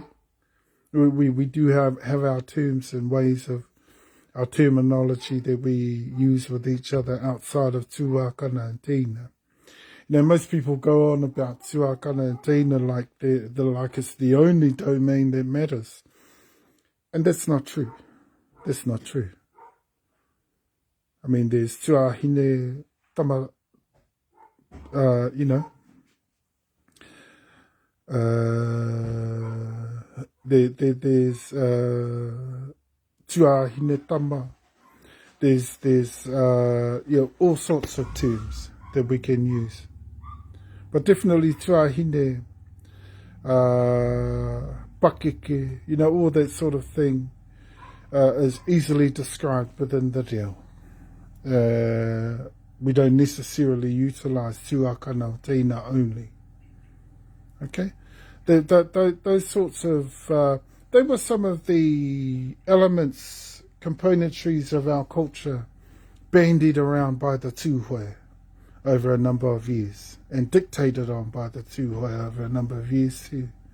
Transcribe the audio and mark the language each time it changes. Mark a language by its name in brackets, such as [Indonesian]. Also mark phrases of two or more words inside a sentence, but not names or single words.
[English] We do have our terms and ways of our terminology that we use with each other outside of tuakana and teina. Most people go on about tuakana and teina like like it's the only domain that matters. And that's not true. That's not true. I mean, there's [Māori] tuahine tama, [English] there's [Māori] tuahine tama. [English] There's all sorts of terms that we can use. But definitely [Māori] tuahine, pakeke, [English] all that sort of thing is easily described within the reo. We don't necessarily utilize [Māori] tuakana teina [English] only. Okay? Those sorts of... they were some of the elements, componentries of our culture bandied around by the tūhoe over a number of years, and dictated on by the tūhoe over a number of years too.